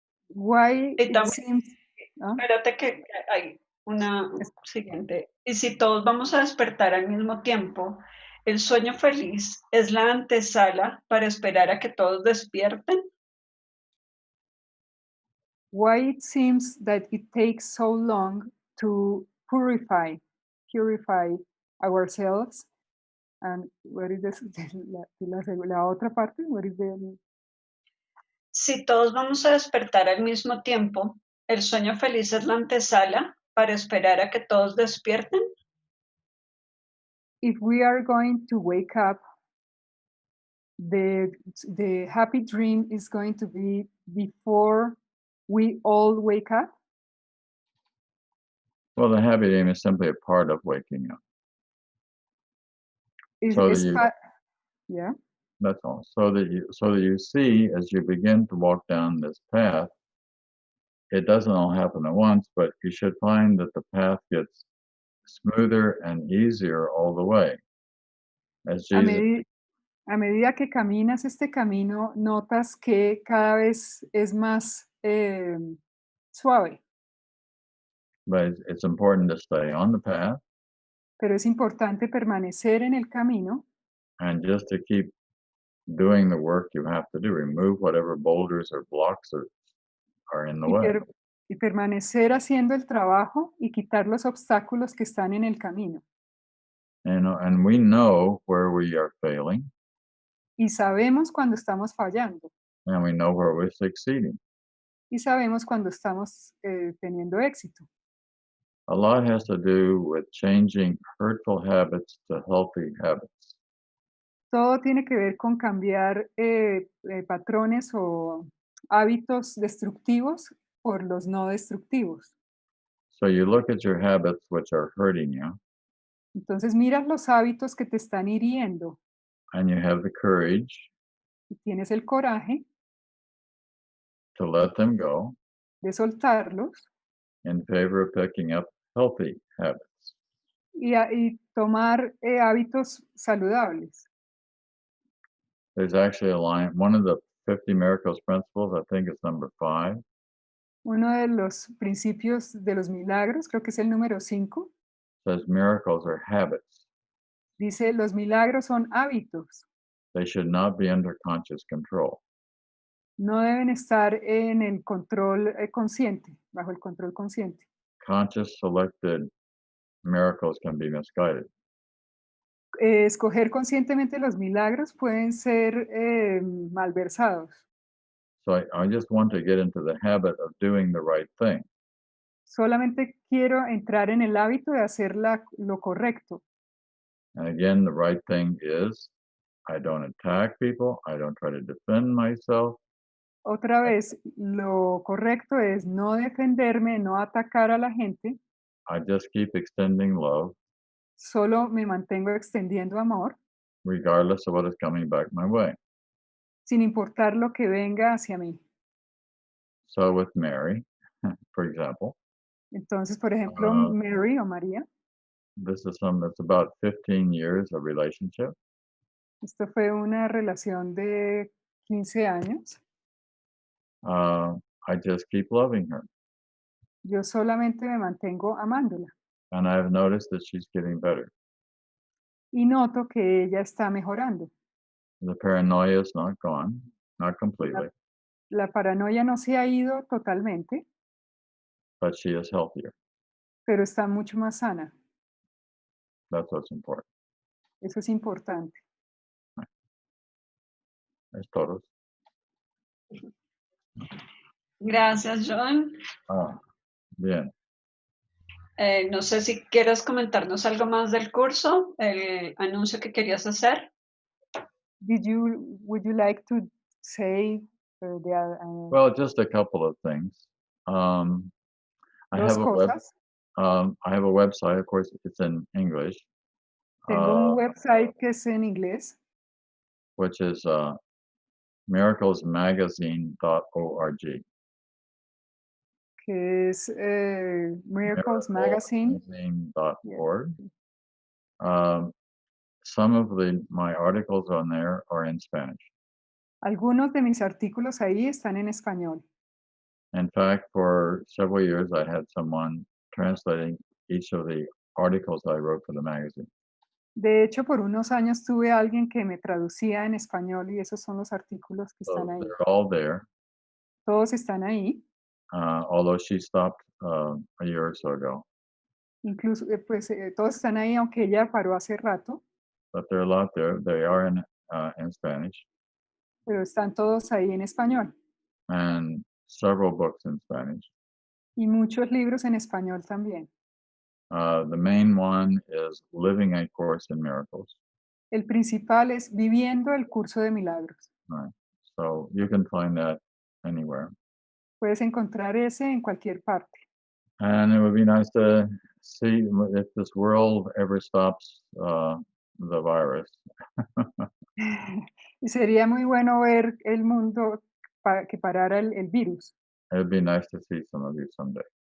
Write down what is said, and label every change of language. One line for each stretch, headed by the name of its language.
English: Why
Spanish: Y
English: it
Spanish: también,
English: seems,
Spanish: espérate que hay una siguiente. Y si todos vamos a despertar al mismo tiempo, ¿el sueño feliz es la antesala para esperar a que todos despierten?
English: why it seems that it takes so long to purify ourselves. And what is this,
Spanish: la otra parte?
English: What is the,
Spanish: Si todos vamos a despertar al mismo tiempo, ¿el sueño feliz es la antesala para esperar a que todos despierten?
English: if we are going to wake up, the happy dream is going to be before we all wake up. Well, the happy dream is simply a part of waking up. Is, So that is you- pa- yeah. That's all. So that you see as you begin to walk down this path, it doesn't all happen at once, but you should find that the path gets smoother and easier all the way. As A, Jesus,
Spanish: a medida que caminas este camino, notas que cada vez es más suave,
English: but it's important to stay on the path
Spanish: pero es importante permanecer en el camino
English: and just to keep doing the work you have to do. Remove whatever boulders or blocks are in the way.
Spanish: y permanecer haciendo el trabajo y quitar los obstáculos que están en el camino.
English: And we know where we are failing,
Spanish: Y sabemos cuando estamos fallando
English: and we know where we're succeeding.
Spanish: y sabemos cuando estamos teniendo éxito.
English: A lot has to do with changing hurtful habits to healthy habits.
Spanish: Todo tiene que ver con cambiar patrones o hábitos destructivos por los no destructivos.
English: So you look at your habits which are hurting you,
Spanish: Entonces miras los hábitos que te están hiriendo
English: and you have the courage
Spanish: y tienes el coraje
English: to let them go
Spanish: de soltarlos
English: in favor of picking up healthy habits.
Spanish: y tomar hábitos saludables.
English: There's actually a line, one of the 50 miracles principles, I think it's number 5,
Spanish: Uno de los principios de los milagros, creo que es el número 5,
English: says miracles are habits.
Spanish: dice los milagros son hábitos,
English: They should not be under conscious control.
Spanish: no deben estar en el control consciente, bajo el control consciente.
English: Conscious selected miracles can be misguided.
Spanish: Escoger conscientemente los milagros pueden ser malversados.
English: So I just want to get into the habit of doing the right thing.
Spanish: Solamente quiero entrar en el hábito de hacer lo correcto.
English: And again, the right thing is I don't attack people. I don't try to defend myself.
Spanish: Otra vez, lo correcto es no defenderme, no atacar a la gente,
English: I just keep extending love
Spanish: solo me mantengo extendiendo amor,
English: regardless of what is coming back my way.
Spanish: sin importar lo que venga hacia mí.
English: So with Mary, for example,
Spanish: Entonces, por ejemplo, Ah. Mary o María,
English: this is that's about 15 years of relationship.
Spanish: esto fue una relación de 15 años.
English: I just keep loving her.
Spanish: Yo solamente me mantengo amándola
English: And I've noticed that she's getting better.
Spanish: y noto que ella está mejorando.
English: The paranoia is not gone, not completely,
Spanish: La paranoia no se ha ido totalmente,
English: but she is healthier.
Spanish: pero está mucho más sana.
English: That's what's important.
Spanish: Eso es importante. Es todo. Gracias, John. Bien. No sé si quieres comentarnos algo más del curso, el anuncio que querías hacer.
English: Would you like to say Well, just a couple of things. I
Spanish: dos
English: have
Spanish: cosas?
English: I have a website. Of course, it's in English,
Spanish: Tengo un website que es en inglés,
English: which is miraclesmagazine.org.
Spanish: que es Miracles Magazine.
English: Miraclesmagazine.org. Some of my articles on there are in Spanish.
Spanish: Algunos de mis artículos ahí están en español.
English: In fact, for several years, I had someone translating each of the articles I wrote for the magazine.
Spanish: De hecho, por unos años tuve a alguien que me traducía en español y esos son los artículos que
English: So
Spanish: están ahí.
English: they're all there.
Spanish: Todos están ahí.
English: Although she stopped a year or so ago.
Spanish: Incluso, todos están ahí, aunque ella paró hace rato,
English: But there are a lot there. They are in Spanish,
Spanish: pero están todos ahí en español.
English: and several books in Spanish.
Spanish: Y muchos libros en español también.
English: The main one is Living a Course in Miracles.
Spanish: El principal es Viviendo el Curso de Milagros.
English: Right. So you can find that anywhere.
Spanish: Puedes encontrar ese en cualquier parte.
English: And it would be nice to see if this world ever stops the virus.
Spanish: Y sería muy bueno ver el mundo que parara el virus.
English: It would be nice to see some of you someday.